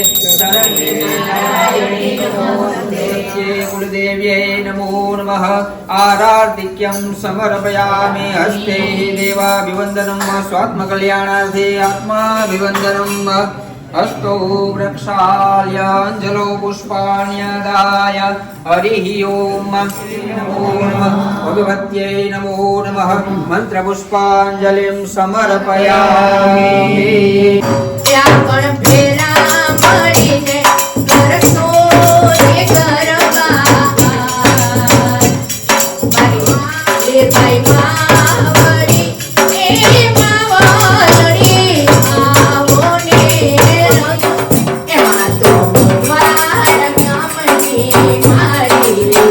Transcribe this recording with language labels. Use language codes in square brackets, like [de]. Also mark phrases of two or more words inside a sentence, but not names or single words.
[sa] शरण्ये नारायणे नमोऽस्तुते कुलदेव्यै नमो नमः आरार्तिक्यं समर्पयामि हस्ते देवाभिवन्दनं स्वात्मकल्याणार्थे आत्माभिवन्दनम् अस्तु वृक्षाल्याञ्जलो पुष्पाण्यदाय हरिः ओम् नमो नमः भगवत्यै नमो नमः मन्त्रपुष्पाञ्जलिं समर्पयामि [gu] રાવણ ફેરા મળીને કરતો રે ગરબા ભાઈ માવડી એ માવડી આવો ને રજો એમાં તો મારા ગામની મારી